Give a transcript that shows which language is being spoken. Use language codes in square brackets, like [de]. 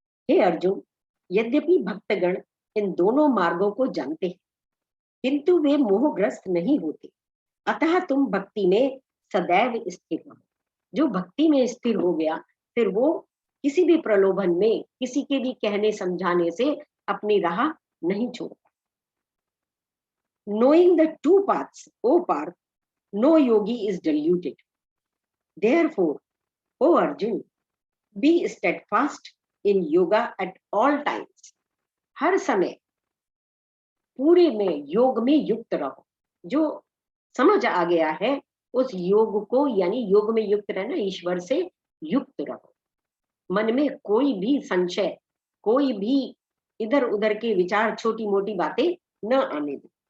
[hi] हे अर्जुन, यद्यपि भक्तगण इन दोनों मार्गों को जानते हैं, किंतु वे मोहग्रस्त नहीं होते, अतः तुम भक्ति में सदैव स्थिर रहो। जो भक्ति में स्थिर हो गया, फिर वो किसी भी प्रलोभन में, किसी के भी कहने समझाने से अपनी राह नहीं छोड़ता। [en] Knowing the two paths, O Parth, no yogi is deluded. Therefore, O Arjun, be steadfast in yoga at all times. [hi] हर समय पूरे में योग में युक्त रहो। जो समझ आ गया है उस योग को, यानी योग में युक्त रहना, ईश्वर से युक्त रहो। मन में कोई भी संशय, कोई भी इधर उधर के विचार, छोटी मोटी बातें न आने दो।